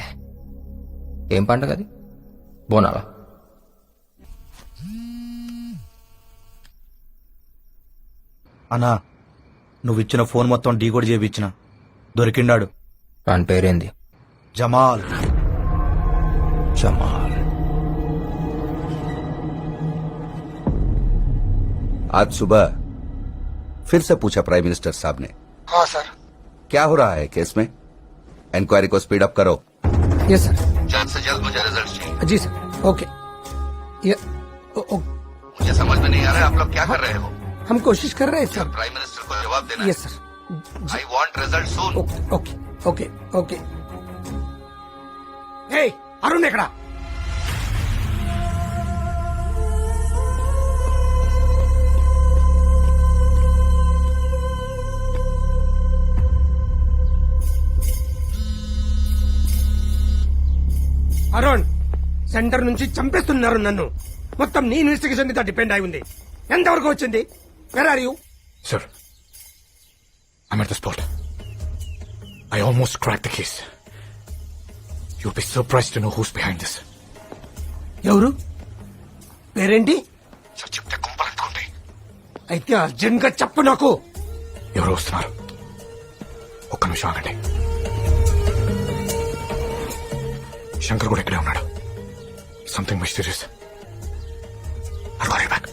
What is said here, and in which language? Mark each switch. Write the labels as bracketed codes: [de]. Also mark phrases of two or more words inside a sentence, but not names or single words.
[te] ఏం పండుగ అది? బోనాలా? అన్నా, నువ్విచ్చిన ఫోన్ మొత్తం డీకోడ్ చేయించిన. దొరికిండాడు. వాని పేరేంది? జమాల్. జమాల్. [hi] आज सुबह फिर से पूछा [en] prime minister [hi] साहब ने। हाँ सर. क्या हो रहा है केस में? इंक्वायरी को [en] speed up [hi] करो. [en] yes sir. [hi] जल्द से जल्द मुझे रिजल्ट चाहिए. जी सर. ओके. मुझे समझ में नहीं आ रहा है आप लोग क्या कर रहे हो. हम कोशिश कर रहे हैं सर. [en] prime minister [hi] को जवाब देना. [en] yes sir. I want result soon. [hi] ओके ओके ओके. हे अरुण ఎక్కడ? [te] అరుణ్, సెంటర్ నుంచి చంపేస్తున్నారు నన్ను. మొత్తం నీ ఇన్వెస్టిగేషన్ మీద డిపెండ్ అయి ఉంది. ఎంతవరకు వచ్చింది? [en] where are you? Sir, I'm at the spot. I almost cracked the case. You'll be surprised to know who's behind this. [te] ఎవరు? పేరేంటి? సార్ చెప్తే కుంపలంటుకుంటాయి. అయితే అర్జెంట్ గా చెప్పు నాకు. ఎవరు వస్తున్నారు? ఒక్క నిమిషం ఆగండి. శంకర్ కూడా ఇక్కడే ఉన్నాడు. [en] something mysterious. I'll call you back.